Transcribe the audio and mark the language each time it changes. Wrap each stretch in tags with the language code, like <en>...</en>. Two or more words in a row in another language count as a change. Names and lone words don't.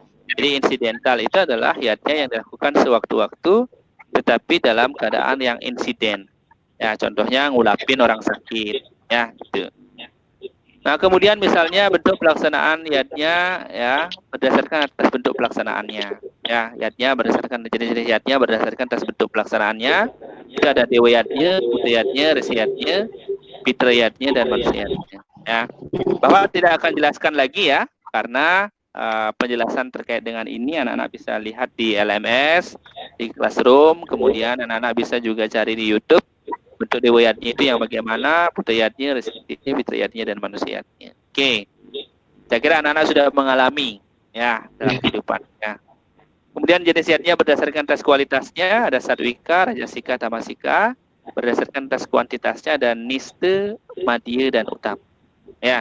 <id>Jadi insidental itu adalah yatnya yang dilakukan sewaktu-waktu tetapi dalam keadaan yang insiden. Ya, contohnya ngulapin orang sakit ya gitu. Nah, kemudian misalnya bentuk pelaksanaan yatnya ya berdasarkan atas bentuk pelaksanaannya. Ya, yatnya berdasarkan jenis-jenis yatnya berdasarkan atas bentuk pelaksanaannya. Itu ada dewa yatnya, putu yatnya, resi yatnya, pitra yatnya dan manusia yatnya. Ya. Bahwa tidak akan jelaskan lagi ya karena penjelasan terkait dengan ini anak-anak bisa lihat di LMS, di Classroom, kemudian anak-anak bisa juga cari di YouTube. Bentuk dewa yatnya itu yang bagaimana, putu yatnya, resi yatnya, pitra yatnya dan manusia yatnya. Oke. Saya kira anak-anak sudah mengalami ya dalam kehidupannya. Kemudian jenis yatnya berdasarkan tes kualitasnya ada satwika, rajasika, tamasika. Berdasarkan tes kuantitasnya ada niste, madya dan utama. Ya.</id>